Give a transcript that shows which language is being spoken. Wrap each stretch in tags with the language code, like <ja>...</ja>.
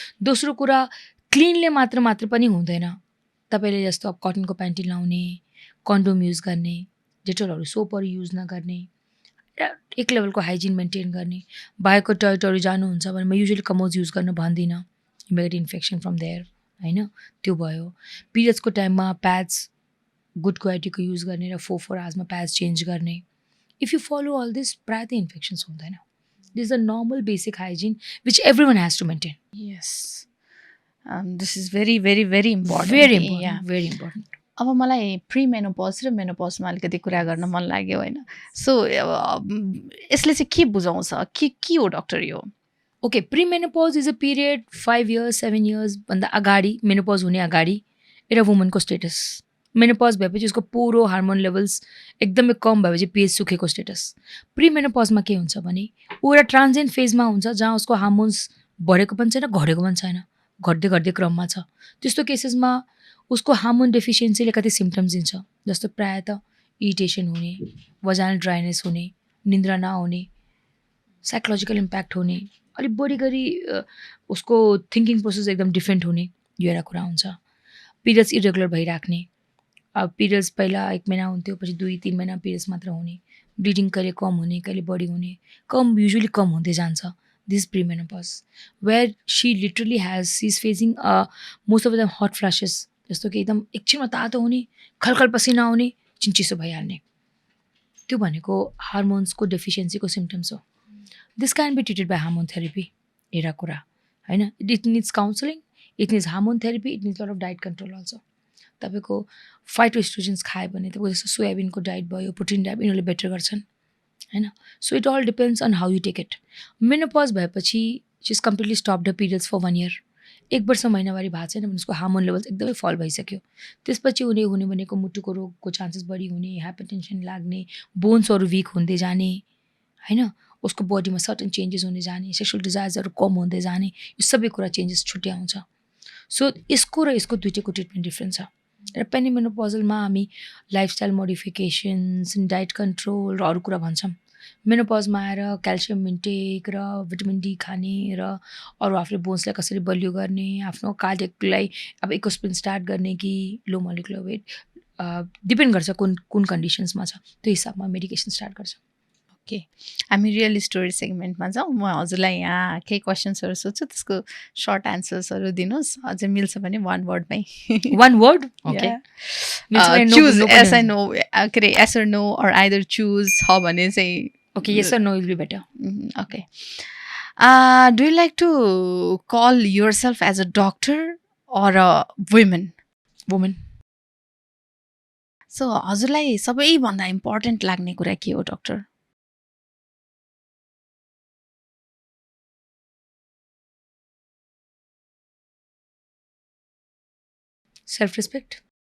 <ne>दोस्रो कुरा, क्लिनले मात्र पनि हुँदैन। तपाईँले जस्तो अब कटनको प्यान्टी लाउने, कन्डोम युज गर्ने, डेटोलहरू सोपहरू युज नगर्ने, एक लेभलको हाइजिन मेन्टेन गर्ने। बाहिरको टोयलेटहरू जानुहुन्छ भने म युजली कमोज युज गर्न भन्दिनँ,</ne> <en>you may get infection from there,</en> <ne>होइन? त्यो भयो। पिरियड्सको टाइममा प्याड्स गुड क्वालिटीको युज गर्ने र 4 आवर्समा प्याड्स चेन्ज गर्ने।</ne> <en>if you follow all this,</en> <ne>प्रायः त इन्फेक्सन्स हुँदैन।</ne> <en>This is a normal basic hygiene which every one has to maintain. Yes, this is very very very important. Very important, very important.</en> <ne>अब मलाई pre menopause र मेनोपजमा अलिकति कुरा गर्न मन लाग्यो होइन। सो यसले चाहिँ के बुझाउँछ, के हो डक्टर यो? Okay,</ne> <en>pre menopause is a period 5 years 7 years</en> <ne>भन्दा अगाडि, मेनोपज हुने अगाडि एउटा वुमनको स्टेटस। मेनोपज भएपछि उसको पुरो हार्मोन लेभल्स एकदमै कम भएपछि पेज सुकेको स्टेटस। प्री मेनोपजमा के हुन्छ भने ऊ एउटा ट्रान्जेन्ट फेजमा हुन्छ जहाँ उसको हार्मोन्स बढेको पनि छैन, घटेको पनि छैन, घट्दै घट्दै क्रममा छ। त्यस्तो केसेसमा उसको हार्मोन डेफिसियन्सीले कति सिम्टम्स दिन्छ, जस्तो प्रायः त इरिटेसन हुने, वजाइनल ड्राइनेस हुने, निन्द्रा नआउने, साइकोलोजिकल इम्प्याक्ट हुने, अलिक बढी गरी उसको थिङ्किङ प्रोसेस एकदम डिफ्रेन्ट हुने, यो एउटा कुरा हुन्छ। पिरियड्स इरेगुलर भइराख्ने, अब पिरियड्स पहिला 1 महिना हुन्थ्यो, पछि 2-3 महिना पिरियड्स मात्र हुने, ब्लिडिङ कहिले कम हुने, कहिले बढी हुने, युजुअली कम हुँदै जान्छ।</ne> <en>this pre menopause where she literally she is facing most of the hot flashes,</en> <ne>जस्तो कि एकदम एकछिनमा तातो हुने, खलखल पसिना आउने, चिन्चिसो भइहाल्ने, त्यो भनेको हार्मोन्सको डेफिसियन्सीको सिम्टम्स हो।</ne> <en>this can be treated by hormone therapy,</en> <ne>एउटा कुरा होइन।</ne> <en>It needs counselling, it needs hormone therapy, it needs lot of diet control also.</en> <ne>तपाईँको फाइटोस्ट्रोजेन्स खायो भने तपाईँको जस्तो सोयाबिनको डाइट भयो, प्रोटिन डाइट, यिनीहरूले बेटर गर्छन्, होइन?</ne> <en>So it all depends on how you take it. Menopause भएपछि she is completely stop the periods for 1 year.</en> <ne>1 वर्ष महिनावारी भएको छैन भने उसको हार्मोन लेभल्स एकदमै फल भइसक्यो। त्यसपछि हुने भनेको मुटुको रोगको चान्सेस बढी हुने, हाइपरटेन्सन लाग्ने, बोन्सहरू विक हुँदै जाने, होइन? उसको बडीमा सर्टन चेन्जेस हुने जाने, सेक्सुअल डिजायर्सहरू कम हुँदै जाने, यो सबै कुरा चेन्जेस छुट्टै आउँछ। सो यसको र यसको दुइटैको ट्रिटमेन्ट डिफ्रेन्ट छ। र पेरिमेनोपजलमा हामी लाइफस्टाइल मोडिफिकेसन्स, डाइट कन्ट्रोल र अरू कुरा भन्छौँ। मेनोपजमा आएर क्याल्सियम इन्टेक र भिटामिन डी खाने र अरू आफूले बोन्सलाई कसरी बलियो गर्ने, आफ्नो कार्डियकलाई अब इकोस्प्रिन स्टार्ट गर्ने कि लो मोलिकुलर वेट, डिपेन्ड गर्छ कुन कन्डिसन्समा छ, त्यो हिसाबमा मेडिकेसन स्टार्ट गर्छ। ओके, हामी रियल स्टोरी सेगमेन्टमा जाउँ। म हजुरलाई यहाँ केही क्वेसन्सहरू सोध्छु, त्यसको सर्ट एन्सर्सहरू दिनुहोस्, अझै मिल्छ भने 1 वर्डमै।</ne> <en>1 word? Okay. Choose yes I no, के अरे yes or no or either choose छ भने चाहिँ okay, yes or no will be better. Okay. Do you like to call yourself as a doctor or a woman? Woman.</en> <ne>So, हजुरलाई सबैभन्दा important लाग्ने कुरा के हो डक्टर?</ne> <en>Self respect.</en>